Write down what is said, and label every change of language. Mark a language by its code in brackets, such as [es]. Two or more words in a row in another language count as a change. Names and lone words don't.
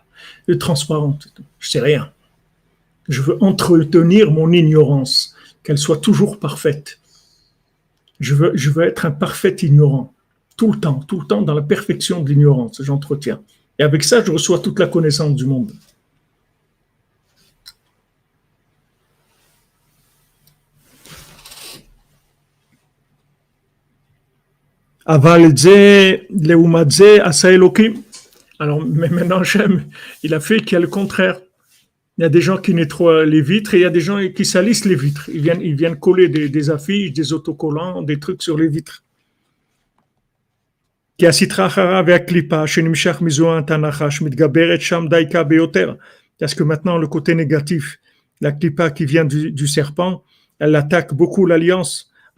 [fr] De transparent, c'est tout. Je sais rien. Je veux entretenir mon ignorance, qu'elle soit toujours parfaite. Je veux être un parfait ignorant. Tout le temps, dans la perfection de l'ignorance, j'entretiens. Et avec ça, je reçois toute la connaissance du monde. [he] אבל זה לעומת זה עשה אלוקים. [fr] Alors, mais maintenant, il a fait qu'il y a le contraire. Il y a des gens qui nettoient les vitres et il y a des gens qui salissent les vitres. Ils viennent coller des affiches, des autocollants, des trucs sur les vitres. Parce que maintenant, le côté négatif, la klipa qui vient du serpent, elle attaque beaucoup l'alliance.